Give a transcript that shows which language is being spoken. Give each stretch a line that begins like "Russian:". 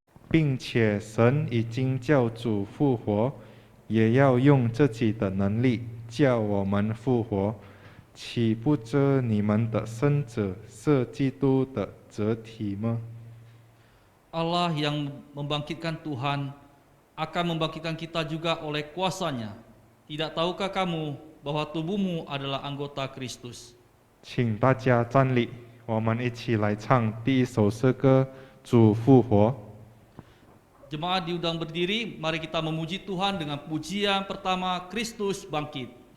Chinese: 并且神已经叫主复活，也要用自己的能力叫我们复活。岂不知你们的生者是基督的肢体吗？
Indonesian: Allah yang membangkitkan Tuhan akan membangkitkan kita juga oleh kuasa-Nya. Tidak tahukah kamu bahwa tubuhmu adalah anggota Kristus?
Chinese: 请大家站立，我们一起来唱第一首诗歌《主复活》。
Indonesian: Jemaat diundang berdiri, mari kita memuji Tuhan dengan pujian pertama, Kristus bangkit.